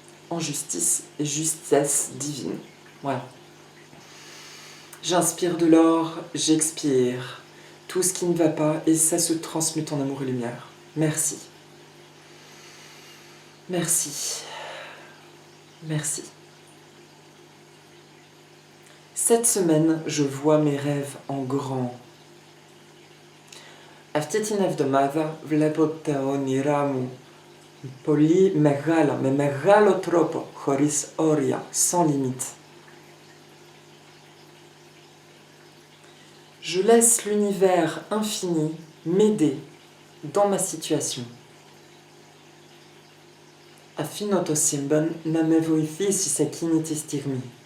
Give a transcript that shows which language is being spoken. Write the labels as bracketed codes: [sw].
[fr] En justice et justesse divine. Voilà. J'inspire de l'or, j'expire tout ce qui ne va pas et ça se transmute en amour et lumière. Merci. Merci. Merci. Cette semaine, je vois mes rêves en grand. [el] Αυτή την εβδομάδα βλέπω τα όνειρά μου πολύ μεγάλα, με μεγάλο τρόπο, χωρίς όρια, [fr] sans limite. Je laisse l'univers infini m'aider dans ma situation. [el] Αφήνω το σύμπαν να με βοηθήσει σε εκείνη τη στιγμή.